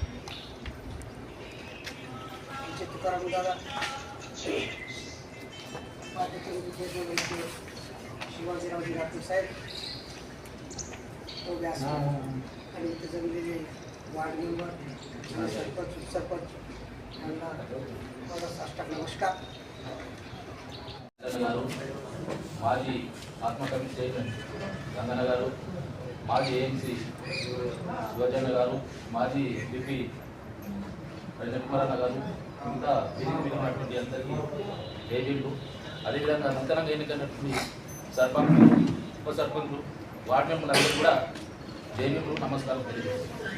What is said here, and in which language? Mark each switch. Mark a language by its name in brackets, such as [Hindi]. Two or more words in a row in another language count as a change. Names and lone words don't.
[Marathi] आमचे तुकाराम दादा, उपाध्यक्ष शिवाजीरावजी राठोड साहेब, तो व्यास आणि इथे जमलेले वार्ड मेंबर, सरपंच, उपसरपंच यांना माझा साष्टांग नमस्कार. [Telugu] మాజీ ఆత్మ కమిటీ చైర్మన్ గంగన్న గారు, మాజీ ఏఎంసీ శివజన్న గారు, మాజీ ఎంపీ రజకుమారన్న గారు, ఇంకా విధినటువంటి అందరికీ ఏజెంట్లు, అదేవిధంగా నూతనంగా ఎన్నికైనటువంటి సర్పంచులు, ఉప సర్పంచులు, వార్డు మెంబర్లు అందరూ కూడా జైలు నమస్కారం తెలియజేస్తారు.